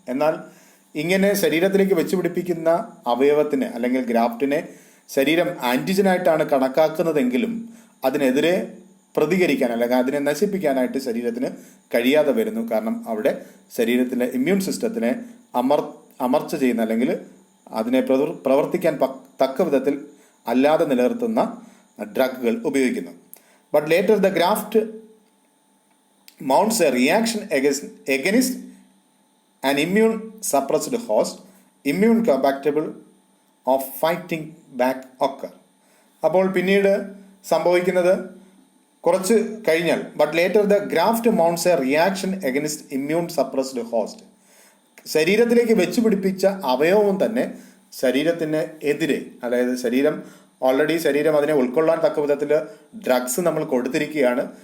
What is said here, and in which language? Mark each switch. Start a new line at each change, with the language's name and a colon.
Malayalam: എന്നാൽ ഇങ്ങനെ ശരീരത്തിലേക്ക് വെച്ച് പിടിപ്പിക്കുന്ന അവയവത്തിനെ അല്ലെങ്കിൽ ഗ്രാഫ്റ്റിനെ ശരീരം ആൻറ്റിജനായിട്ടാണ് കണക്കാക്കുന്നതെങ്കിലും അതിനെതിരെ പ്രതികരിക്കാൻ അല്ലെങ്കിൽ അതിനെ നശിപ്പിക്കാനായിട്ട് ശരീരത്തിന് കഴിയാതെ വരുന്നു. കാരണം അവിടെ ശരീരത്തിൻ്റെ ഇമ്മ്യൂൺ സിസ്റ്റത്തിനെ അമർച്ച ചെയ്യുന്ന അല്ലെങ്കിൽ അതിനെ പ്രവർത്തിക്കാൻ തക്ക വിധത്തിൽ അല്ലാതെ നിലനിർത്തുന്ന ഡ്രഗുകൾ ഉപയോഗിക്കുന്നു.
English: But later the graft mounts a reaction against an immune suppressed host, immune compatible of fighting back occur.
Malayalam: അപ്പോൾ പിന്നീട് സംഭവിക്കുന്നത് കുറച്ച് കഴിഞ്ഞാൽ
English: But later the graft mounts a reaction against immune suppressed host.
Malayalam: ശരീരത്തിലേക്ക് വെച്ച് പിടിപ്പിച്ച അവയവം തന്നെ ശരീരത്തിന് എതിരെ, അതായത് ശരീരം അതിനെ ഉൾക്കൊള്ളാൻ തക്ക വിധത്തിൽ ഡ്രഗ്സ് നമ്മൾ കൊടുത്തിരിക്കുകയാണ്.